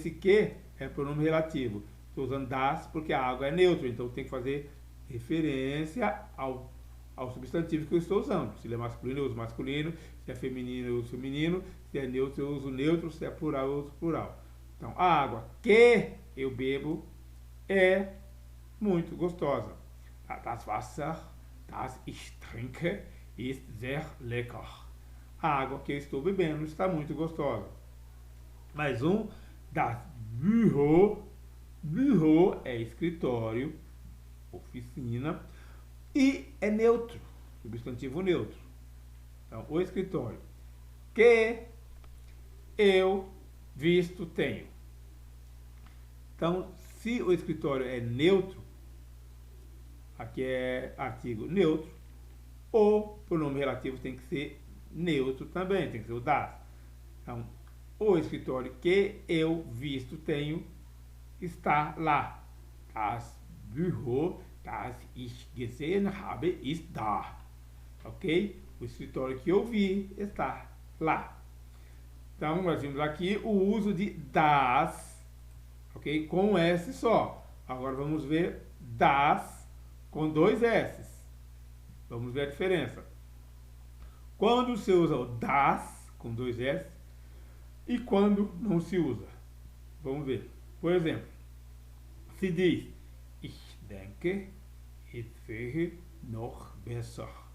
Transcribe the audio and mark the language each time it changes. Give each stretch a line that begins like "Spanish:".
Portuguese: Esse que é pronome relativo. Estou usando das porque a água é neutra, então tem que fazer referência ao substantivo que eu estou usando. Se ele é masculino, eu uso masculino. Se é feminino, eu uso feminino. Se é neutro, eu uso neutro. Se é plural, eu uso plural. Então, a água que eu bebo é muito gostosa.
German: Das Wasser, das ich trinke, ist sehr lecker.
Portuguese: A água que eu estou bebendo está muito gostosa. Mais um, das Büro. Büro é escritório, oficina, e é neutro, substantivo neutro. Então, o escritório que eu visto tenho. Então, se o escritório é neutro, aqui é artigo neutro, o pronome relativo tem que ser neutro também, tem que ser o das. Então, o escritório que eu visto tenho está lá.
German: Das Büro, das ich gesehen habe, ist da.
Portuguese: Ok? O escritório que eu vi está lá. Então, nós vimos aqui o uso de das, ok? Com S só. Agora vamos ver das com dois S. Vamos ver a diferença. Quando se usa o das com dois S e quando não se usa. Vamos ver. Por exemplo, se diz
German: ich denke, es wäre noch besser.